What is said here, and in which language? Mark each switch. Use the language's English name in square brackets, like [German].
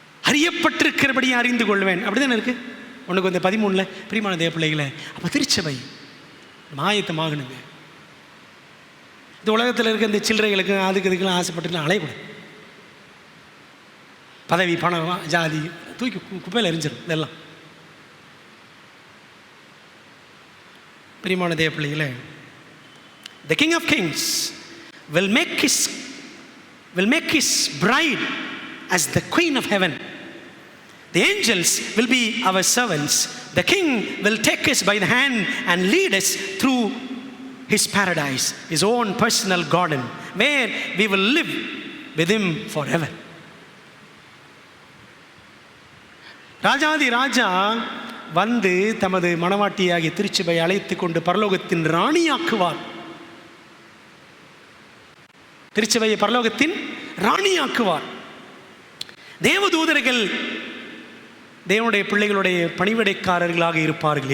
[Tamil] அறியப்பட்டிருக்கிறபடியே அறிந்து கொள்வேன், அப்படிதானே இருக்கு. ஒன்றுக்கு வந்து 13 பிரியமான தேவ பிள்ளைகளை. அப்போ திருச்சபை ஆயத்தமாகணுங்க. இந்த உலகத்தில் இருக்க இந்த சில்லறைகளுக்கு அதுக்கு இதுக்கெல்லாம் ஆசைப்பட்டுலாம் அலையக்கூடாது. பதவி, பணம், ஜாதி தூக்கி குப்பையில் எரிஞ்சிடும். இதெல்லாம் பிரியமான தேவ பிள்ளைகளே, [English] the King of Kings will make his bride as the Queen of Heaven. The angels will be our servants. The King will take us by the hand and lead us through his paradise, his own personal garden, where we will live with him forever. [Tamil] ராஜாதி ராஜா வந்து தமது மணவாட்டியாகிய திருச்சபை அழைத்து கொண்டு பரலோகத்தின் ராணியாக்குவார். திருச்சபையை பரலோகத்தின் ராணியாக்குவார். தேவதூதர்கள் தேவனுடைய பிள்ளைகளுடைய பணிவிடைக்காரர்களாக இருப்பார்கள்.